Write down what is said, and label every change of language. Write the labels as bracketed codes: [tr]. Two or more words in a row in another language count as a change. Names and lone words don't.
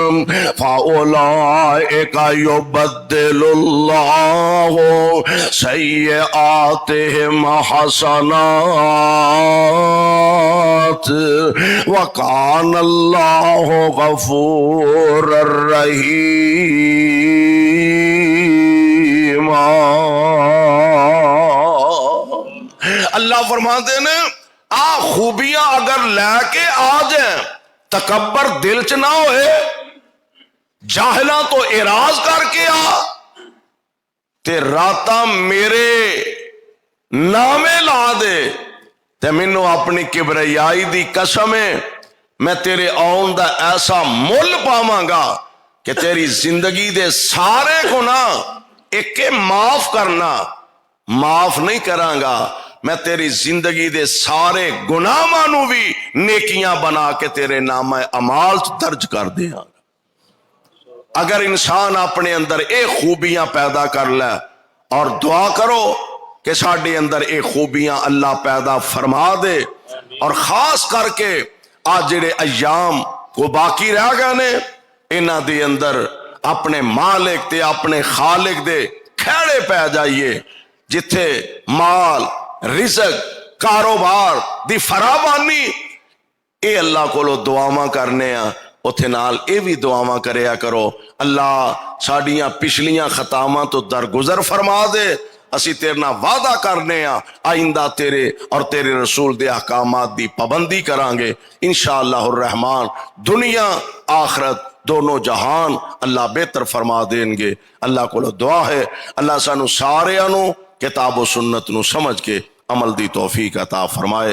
[ar] فاولئک یبدل اللہ سیئاتہم حسنات وکان اللہ غفور الرحیم [pa] اللہ فرماتے ہیں آ خوبیاں اگر لے کے آ جائیں تکبر دل چ نہ ہوئے جاہلاں تو اعراض کر کے آ تے راتاں میرے نامے لا دے تے مینوں اپنی کبریائی دی قسم ہے میں تیرے آن دا ایسا مل پاواں گا کہ تیری زندگی دے سارے گناہ ایک معاف کرنا معاف نہیں کراں گا میں تیری زندگی دے سارے گناہاں نو بھی نیکیاں بنا کے تیرے نامہ اعمال درج کر دیاں اگر انسان اپنے اندر اے خوبیاں پیدا کر لے اور دعا کرو کہ ساڈے اندر اے خوبیاں اللہ پیدا فرما دے، اور خاص کر کے آج جڑے ایام کو باقی رہ گئے نے انہاں دے اندر اپنے مالک تے اپنے خالق دے کھیڑے پہ جائیے، جتھے مال، رزق، کاروبار دی فراوانی اے اللہ کو دعاواں کرنے آ، اتھے نال اے بھی دعاواں کریا کرو، اللہ ساڈیاں پچھلیاں خطاواں تو درگزر فرما دے، اسی تیرے نال وعدہ کرنے آ آئندہ تیرے اور تیرے رسول دے احکامات دی پابندی کران گے انشاءاللہ الرحمن، دنیا آخرت دونوں جہان اللہ بہتر فرما دیں گے۔ اللہ کو دعا ہے اللہ سانو ساریاں نو کتاب و سنت نو سمجھ کے عمل دی توفیق عطا فرمائے۔